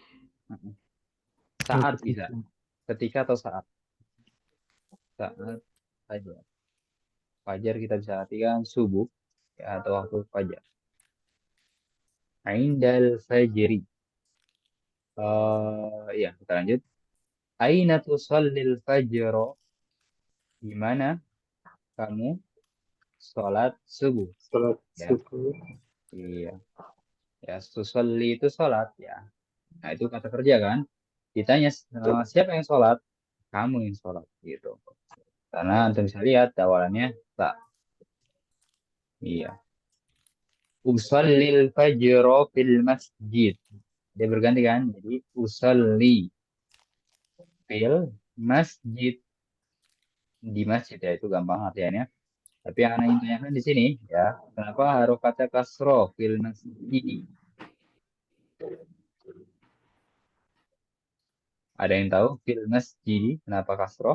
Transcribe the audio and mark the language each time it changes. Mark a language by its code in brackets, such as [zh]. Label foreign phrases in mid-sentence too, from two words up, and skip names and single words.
[id] Saat bisa. Ketika Ketika atau saat. Saat saja. Fajar kita bisa artikan subuh ya, atau waktu fajar. [ar] عند الفجر. [id] Ya, kita lanjut. [ar] أين تصلي الفجر. [id] Di mana kamu sholat subuh? sholat Ya, subuh. iya. Ya, tusalli itu sholat ya. Nah, itu kata kerja kan. Ditanya siapa yang sholat? Kamu yang sholat gitu. Karena Anda bisa lihat awalannya tak. Iya. [ar] أصلي الفجر في المسجد. [id] Dia berganti kan. Jadi [ar] أصلي في المسجد. [id] Di masjid ya. Itu gampang artiannya. Tapi yang anak ingin tanyakan di sini ya. Kenapa harokatnya kasro [ar] في المسجد? [id] Ada yang tahu [ar] في المسجد [id] kenapa kasro?